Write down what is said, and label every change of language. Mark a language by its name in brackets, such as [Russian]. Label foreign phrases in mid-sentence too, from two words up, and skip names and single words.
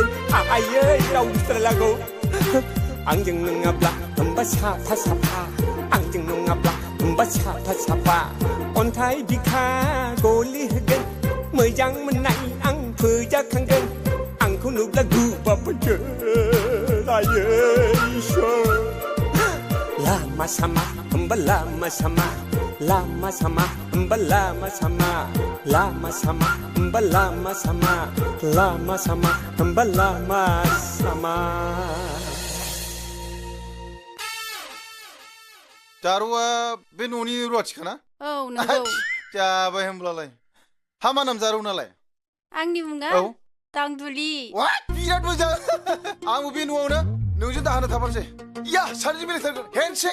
[Bodo] आयै रावबुथारलागौ आंजों नङाब्ला होमबा साफा साफा आंजों नङाब्ला होमबा साफा साफा अन्थाइ बिखा गलि होगोन मोजां मोननाय आं फोजाखांगोन आंखौ नुब्ला गुबाबोगोन आयै इसोर lama sama hamba lama sama lama sama hamba lama sama lama sama hamba lama sama lama sama hamba lama sama जारुआ बे न'नि रुवाथिखाना औ नंगौ जाबाय होमब्लालाय हामा नाम जारौ नालाय आंनि मुङा औ दांदुलि बिराद मोजां आंबो बे न'आवनो नोंजों दाहोना थाबानोसै या सानैजों बेरायथारगोन हेन्डशेक